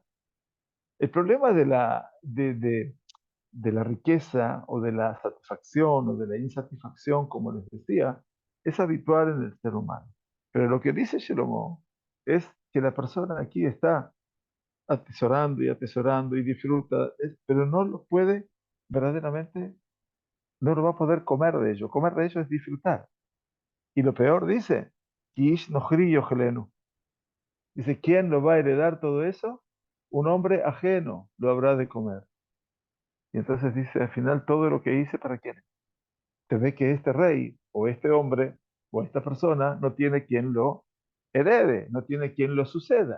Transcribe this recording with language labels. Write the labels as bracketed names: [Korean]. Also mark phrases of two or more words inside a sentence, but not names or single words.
[Spanish] El problema de la riqueza o de la satisfacción o de la insatisfacción, como les decía, es habitual en el ser humano. Pero lo que dice Shlomo es que la persona aquí está atesorando y disfruta, pero no lo puede verdaderamente, no lo va a poder comer de ello. Comer de ello es disfrutar. Y lo peor dice, [Hebrew] "כי נכרי יאכלנו". [Spanish] Dice, ¿quién lo va a heredar todo eso? Un hombre ajeno lo habrá de comer. Y entonces dice, al final, todo lo que hice, ¿para quién? Se ve que este rey o este hombre o esta persona no tiene quien lo herede, no tiene quien lo suceda.